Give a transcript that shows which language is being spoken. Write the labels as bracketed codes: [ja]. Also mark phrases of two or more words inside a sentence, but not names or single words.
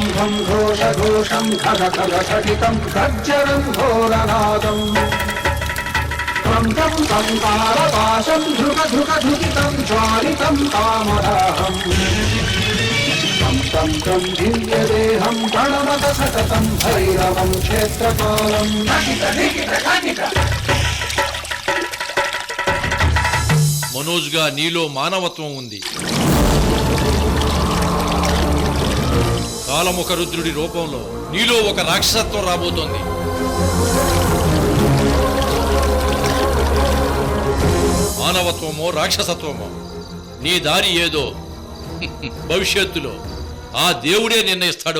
[sa] घं घोषघोषं खग खग घटितं गर्जरं घोरनादम् तं तं तं तारपाशं धृग धृग धृतितं ज्वालितं कामदाहम् तं तं तं दिव्यदेहं प्रणमत सततं भैरवं क्षेत्रपालम् [te] మనోజ్ గా నీలో మానవత్వం ఉంది. కాలముఖ రుద్రుడి రూపంలో నీలో ఒక రాక్షసత్వం రాబోతోంది. మానవత్వమో రాక్షసత్వమో నీ దారి ఏదో భవిష్యత్తులో ఆ దేవుడే నిర్ణయిస్తాడు.